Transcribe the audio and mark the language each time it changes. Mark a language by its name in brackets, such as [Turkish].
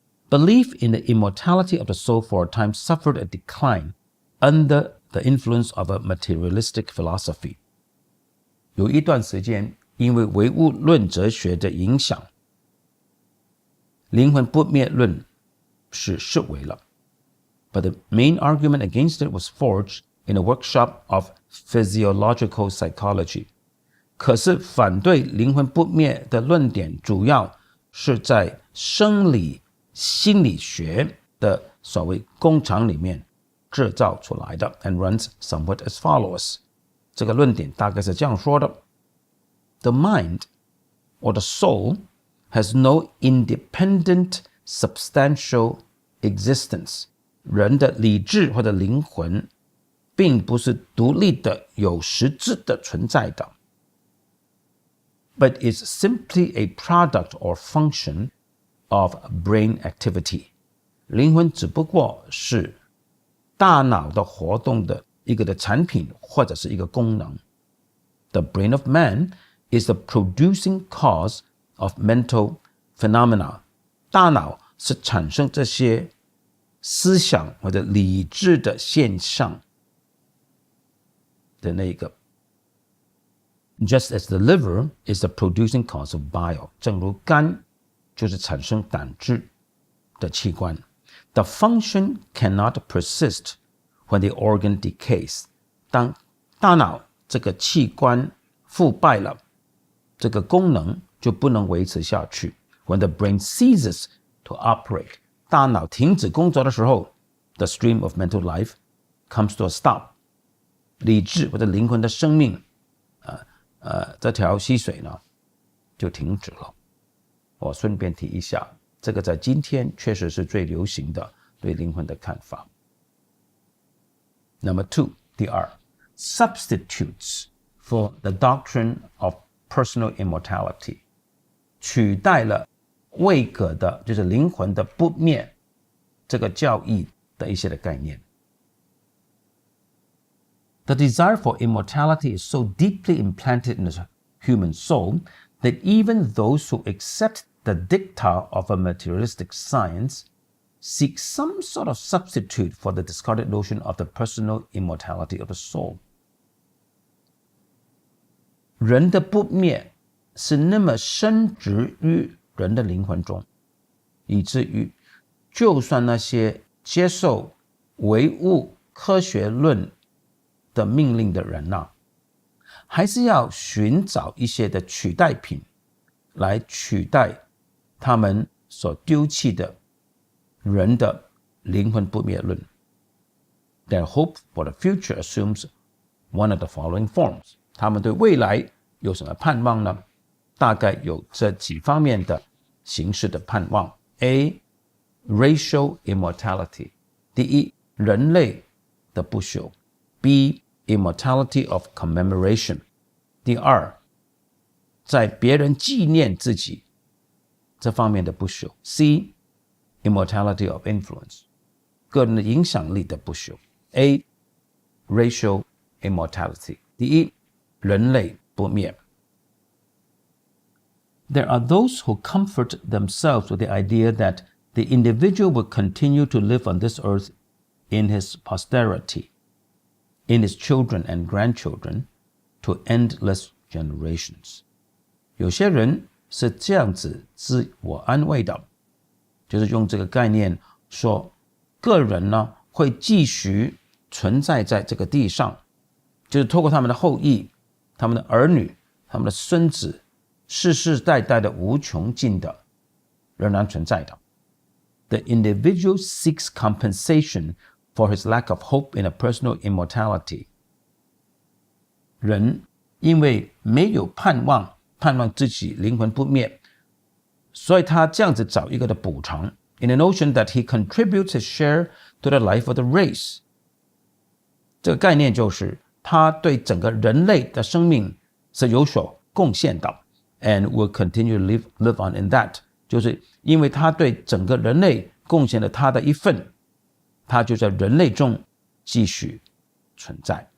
[English] Belief in the immortality of the soul for a time suffered a decline under the influence of a materialistic philosophy。 [Chinese] 有一段时间，因为唯物论哲学的影响，灵魂不灭论是式微了。 [English] But the main argument against it was forged in a workshop of physiological psychology。 [Chinese] 可是反对灵魂不灭的论点主要是在生理心理学的所谓工厂里面制造出来的 [English] and runs somewhat as follows。 [Chinese] 这个论点大概是这样说的： [English] The mind or the soul has no independent substantial existence。 [Chinese] 人的理智或者灵魂并不是独立的有实质的存在的， [English] but is simply a product or function of brain activity。 [Chinese] 灵魂只不过是大脑的活动的一个的产品或者是一个功能。 [English] The brain of man is the producing cause of mental phenomena。 [Chinese] 大脑是产生这些思想或者理智的现象的那个。 [English] Just as the liver is the producing cause of bile， [Chinese] 正如肝就是产生胆汁的器官。 [English] The function cannot persist when the organ decays。 [Chinese] 当大脑这个器官腐败了，这个功能就不能维持下去。 [English] When the brain ceases to operate， [Chinese] 大脑停止工作的时候， [English] the stream of mental life comes to a stop。 [Chinese] 理智或者灵魂的生命这条溪水呢就停止了。我顺便提一下，这个在今天确实是最流行的对灵魂的看法。 [English] Number two， [Chinese] 第二， [English] substitutes for the doctrine of personal immortality， [Chinese] 取代了位格的，就是灵魂的不灭这个教义的一些的概念。 [English] The desire for immortality is so deeply implanted in the human soul that even those who accept the dicta of a materialistic science seek some sort of substitute for the discarded notion of the personal immortality of the soul. [Chinese] 人的不灭是那么深植于人的灵魂中，以至于就算那些接受唯物科学论的命令的人还是要寻找一些的取代品来取代他们所丢弃的人的灵魂不灭论。 [English] Their hope for the future assumes one of the following forms. [Chinese] 他们对未来有什么盼望呢？大概有这几方面的形式的盼望。 A. [English] Racial immortality. [Chinese] 第一，人类的不朽。B. [English] Immortality of commemoration. [Chinese] 第二，在别人纪念自己这方面的不朽。 [English] C. Immortality of influence. [Chinese] 个人的影响力的不朽。 [English] A. Racial immortality. [Chinese] 第一，人类不灭。 [English] There are those who comfort themselves with the idea that the individual will continue to live on this earth in his posterity, in his children and grandchildren, to endless generations. [Chinese] 有些人是这样子自我安慰的，就是用这个概念说，个人呢会继续存在在这个地上，就是透过他们的后裔、他们的儿女、他们的孙子，世世代代的无穷尽的仍然存在的。 [English] The individual seeks compensation for his lack of hope in a personal immortality. [Chinese] 人因为没有盼望自己灵魂不灭，所以他这样子找一个的补偿 [English] in the notion that he contributes his share to the life of the race. [Chinese] 这个概念就是他对整个人类的生命是有所贡献的 [English] and will continue to live on in that. [Chinese] 就是因为他对整个人类贡献了他的一份，他就在人类中继续存在。